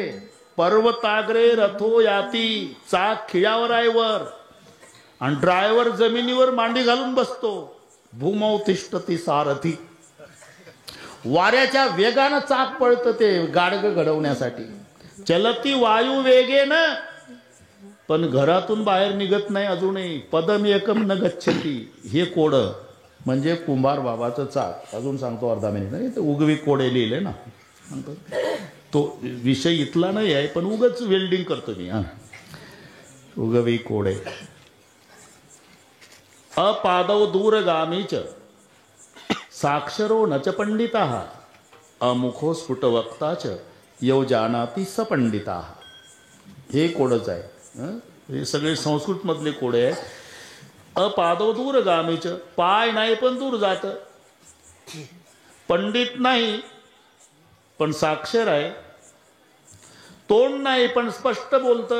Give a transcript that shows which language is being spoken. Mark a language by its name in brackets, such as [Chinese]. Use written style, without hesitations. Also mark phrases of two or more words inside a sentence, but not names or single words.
[Sanskrit] पर्वताग्रे रथो याती, [Marathi] चाक खिळ्यावर आहे वर, आणि ड्रायव्हर जमिनीवर मांडी घालून बसतो. [Sanskrit] भूमौ तिष्ठती सारथी. [Marathi] वाऱ्याच्या वेगानं चाक पळतं ते गाडगं घडवण्यासाठी. [Sanskrit] चलती वायू वेगेन, [Marathi] पण घरातून बाहेर निघत नाही अजूनही. [Sanskrit] पदम एकम न गच्छती. [Marathi] हे कोड म्हणजे कुंभार बाबाचं चाक. अजून सांगतो अर्धा मिनिट. नाही तर उगवी कोडे लिहिले ना, तो विषय इथला नाही आहे, पण उगच वेल्डिंग करतो मी. उगवी कोडे. [Sanskrit] अपादव दूरगामीच साक्षरो नच पंडिता अमुखो स्फुटवक्ताच यौ जानाती सपंडिता. [Marathi] हे कोडच आहे. हे सगळे संस्कृत मधले कोडे आहे. [Sanskrit] अपादव दूरगामीच, [Marathi] पाय नाही पण दूर जात. पंडित नाही पण साक्षर आहे. तोंड नाही पण स्पष्ट बोलतं.